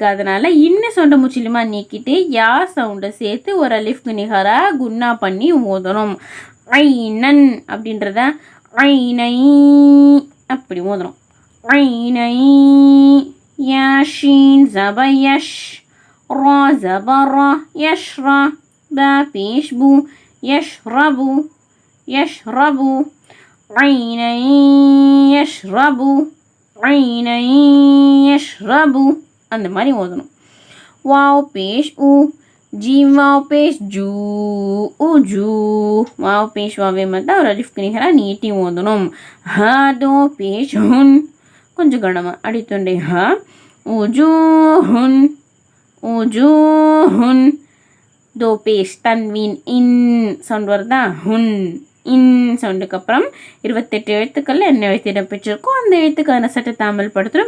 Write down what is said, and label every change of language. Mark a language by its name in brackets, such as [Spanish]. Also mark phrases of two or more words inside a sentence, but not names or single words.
[Tamil] அதனால இன்னும் சவுண்டை முற்றிலுமா நீக்கிட்டு யா சவுண்டை சேர்த்து ஒரு அலிஃப்க்கு நிகராக குன்னா பண்ணி ஓதணும். ஐனன் அப்படின்றத ஐனை அப்படி ஓதணும். [Urdu] عینے یا شین زبر یش را زبر را یشرا با پیش بو [Arabic] يشربو يشربو عينا يشربو عينا يشربو [Tamil] அந்த மாதிரி ஓதணும். [Urdu] واؤ پیش او جیم واؤ پیش جو اجو واؤ پیش واوے [Tamil] மட்டும் ஒரு அலிஃப் கனிகரா நீட்டி ஓதணும். [Urdu] ہا دو پیش ہن [Tamil] கொஞ்சம் கனமா அடித்தொண்டே [Urdu] ہا وجوہن وجوہن دو پیش تنوین [Tamil] இன் சவுண்ட் வருதா ஹுன் இன் சவுண்டுக்கு அப்புறம் 28 எழுத்துக்களில் என்ன எழுத்து இடம்பெற்றிருக்கோ அந்த எழுத்துக்கான சட்டத்தை அமல்படுத்துகிறோம்.